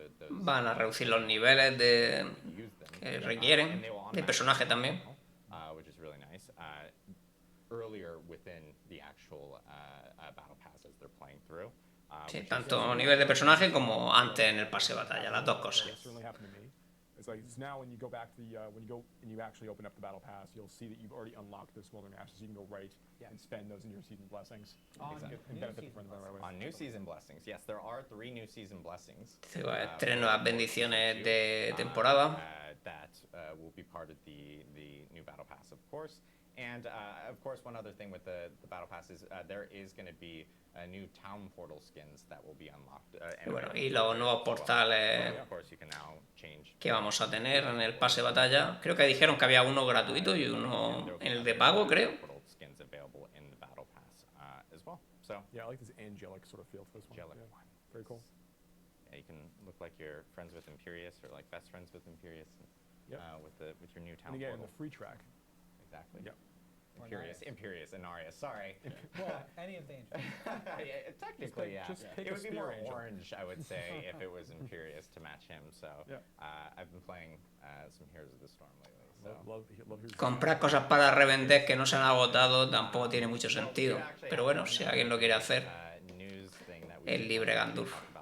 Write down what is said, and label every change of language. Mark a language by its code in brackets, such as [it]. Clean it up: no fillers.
[es] Van a reducir los niveles que requieren de personaje también. [en] Which is really nice. Earlier within the actual battle pass as they're playing through. [es] Sí, tanto nivel de personaje como antes en el pase de batalla, las dos cosas. [en] It's like it's now when you go back to the when you go and you actually open up the battle pass, you'll see that you've already unlocked the Smoldering Ashes. You can go right and spend those in your season blessings. On new season blessings, yes, there are 3 new season blessings. [es] 3 nuevas bendiciones de temporada. [en] That will be part of the new battle pass, of course. And of course, one other thing with the battle pass is there is going to be new town portal skins that will be unlocked. [es] Y los nuevos portales que vamos a tener en el pase de batalla. Creo que dijeron que había uno gratuito y uno en el de pago, creo. [en] Skins available in the battle pass as well. So yeah, I like this angelic sort of feel to this one. Angelic. Yeah. Very cool. Yeah, you can look like you're friends with Imperius or like best friends with Imperius with your new town. And again, portal. the free track. Exactly. Yep. Imperius, Inarius, sorry. Well, any of the yeah, technically, just pick it would be more angel. orange, I would say, if it was Imperius to match him. So I've been playing some Heroes of the Storm lately. So. Love [es] Comprar cosas para revender que no se han agotado tampoco tiene mucho sentido. Pero bueno, si alguien lo quiere hacer, es libre Gandulf.